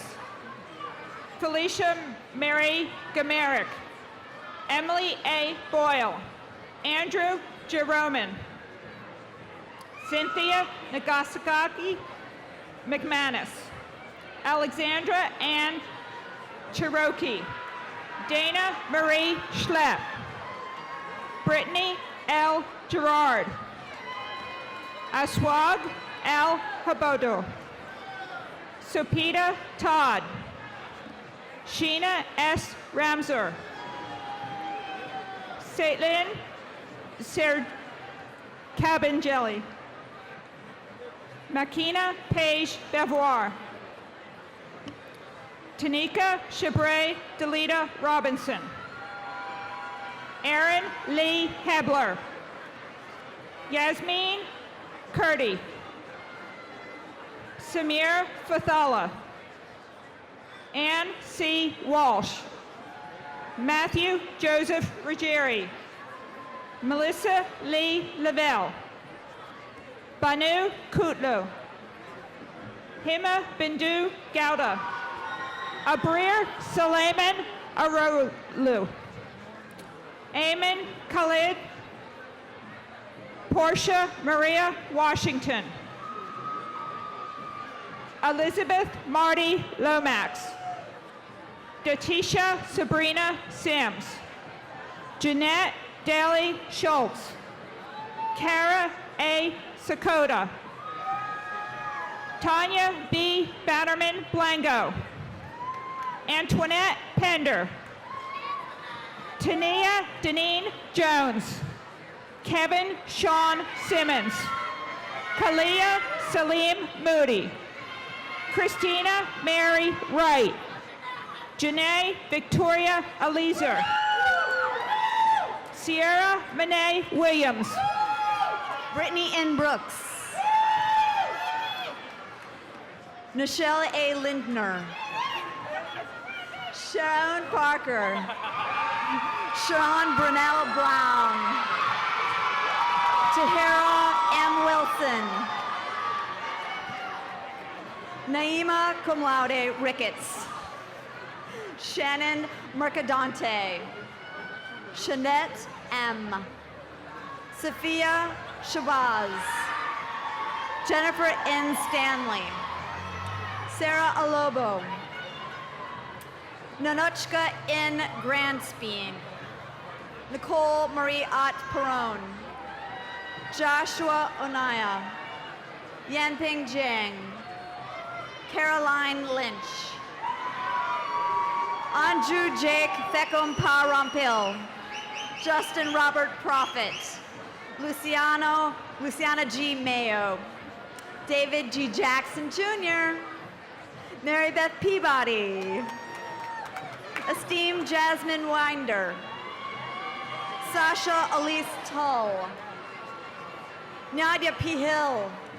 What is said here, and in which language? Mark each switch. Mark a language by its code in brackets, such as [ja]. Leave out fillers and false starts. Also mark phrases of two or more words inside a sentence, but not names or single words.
[en] Felicia Mary Gamerick. Emily A. Boyle. Andrew Jeroman. Cynthia Nagasaki McManus. Alexandra Ann Cherokee. Dana Marie Schlepp. Brittany L. Gerard. Aswag L. Habodo. Sopita Todd. Sheena S. Ramser. Saitlin Ser Cabin Jelly. Makina Page Bevoir. Tanika Chabre Delita Robinson. Aaron Lee Hebler. Yasmin Kurdi. Samir Fathala. Ann C. Walsh. Matthew Joseph Ruggieri. Melissa Lee Lavelle. Banu Kutlu. Hima Bindu Gouda. Abrir Suleiman Arolu. Eamon Khalid. Portia Maria Washington. Elizabeth Marty Lomax. Datisha Sabrina Sims. Jeanette Daly Schultz. Kara A. Sakota. Tanya B. Bannerman Blango. Antoinette Pender. Tania Deneen Jones. Kevin Sean Simmons. Kalia Salim Moody. Christina Mary Wright. Janae Victoria Alizer. Sierra Monet Williams. Brittany N. Brooks. Nichelle A. Lindner. Sharon Parker. Sharon Brunel Brown. Tahira M. Wilson. Naima cum laude Ricketts. Shannon Mercadante. Shanette M. Sophia Shabazz. Jennifer N. Stanley. Sarah Alobo. Nanochka N. Grandspien. Nicole Marie Ott Perron. Joshua Onaya. Yanping Jiang. Caroline Lynch. Anju Jake Thekumpa Rampil. Justin Robert Prophet. Luciana G. Mayo. David G. Jackson Jr. Mary Beth Peabody. Esteemed Jasmine Winder. Sasha Elise Tull. Nadia P. Hill.